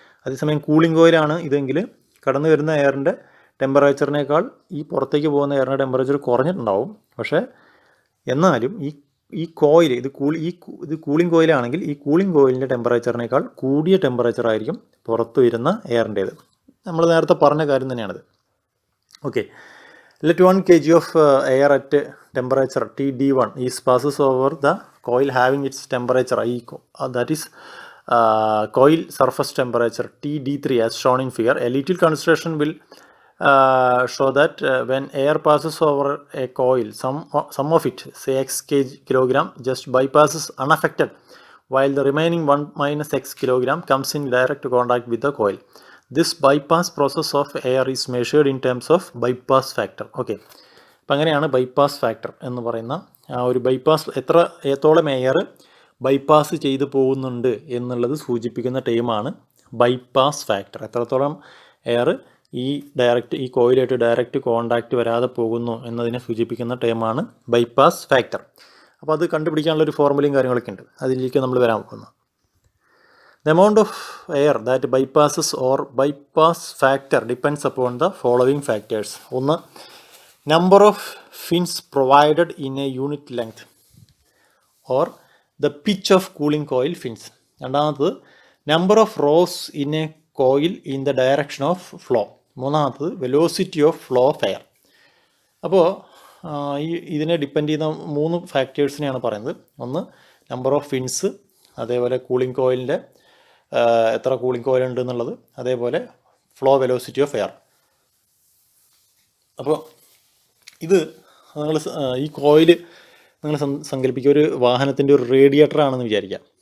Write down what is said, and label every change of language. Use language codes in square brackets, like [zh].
[ml] അതേസമയം കൂളിംഗ് ഓയിലാണ് ഇതെങ്കിൽ കടന്നു വരുന്ന എയറിൻ്റെ ടെമ്പറേച്ചറിനേക്കാൾ ഈ പുറത്തേക്ക് പോകുന്ന എയറിൻ്റെ ടെമ്പറേച്ചർ കുറഞ്ഞിട്ടുണ്ടാവും, പക്ഷേ എന്നാലും ഈ കോയിൽ ഇത് കൂളിംഗ് കോയിലാണെങ്കിൽ ഈ കൂളിംഗ് കോയിലിൻ്റെ ടെമ്പറേച്ചറിനേക്കാൾ കൂടിയ ടെമ്പറേച്ചർ ആയിരിക്കും പുറത്ത് വരുന്ന എയറിൻ്റേത്. നമ്മൾ നേരത്തെ പറഞ്ഞ കാര്യം തന്നെയാണിത്. [en] Okay, let 1 kg of air at temperature TD1 is passes over the coil having its temperature that is coil surface temperature TD3 as shown in figure. A little consideration will show that when air passes over a coil, some of it, say x kilogram, just bypasses unaffected, while the remaining 1 minus x kilogram comes in direct contact with the coil. This bypass process of air is measured in terms of bypass factor. [ml] Okay, അപ്പം അങ്ങനെയാണ് bypass factor എന്ന് പറയുന്ന ആ ഒരു എത്രത്തോളം air bypass ചെയ്തു പോകുന്നുണ്ട് എന്നുള്ളത് സൂചിപ്പിക്കുന്ന ടേമാണ് ബൈപ്പാസ് ഫാക്ടർ. എത്രത്തോളം എയർ ഈ കോയിലായിട്ട് ഡയറക്റ്റ് കോണ്ടാക്റ്റ് വരാതെ പോകുന്നു എന്നതിനെ സൂചിപ്പിക്കുന്ന ടേമാണ് ബൈപ്പാസ് ഫാക്ടർ. അപ്പോൾ അത് കണ്ടുപിടിക്കാനുള്ളൊരു ഫോർമുലയും കാര്യങ്ങളൊക്കെ ഉണ്ട്, അതിലേക്ക് നമ്മൾ വരാൻ പോകുന്നത്. [en] The amount of air that bypasses or bypass factor depends upon the following factors. [ml] ഒന്ന്, [en] number of fins provided in a unit length or the pitch of cooling coil fins. [ml] രണ്ടാമത്തത്, [en] number of rows in a coil in the direction of flow. [ml] മൂന്നാമത്തത്, [en] velocity of flow of air. [ml] അപ്പോൾ ഇതിനെ depend ചെയ്യുന്ന 3 ഫാക്ടേഴ്സിനെയാണ് പറയുന്നത്. ഒന്ന്, number of fins, അതേപോലെ cooling കോയിലിൻ്റെ എത്ര cooling coil ഉണ്ട് എന്നുള്ളത്, അതേപോലെ ഫ്ലോ വെലോസിറ്റി ഓഫ് എയർ. അപ്പോൾ ഇത് നിങ്ങൾ ഈ കോയിൽ നിങ്ങൾ സങ്കല്പിക്കുക, ഒരു വാഹനത്തിൻ്റെ ഒരു റേഡിയേറ്റർ ആണെന്ന് വിചാരിക്കാം.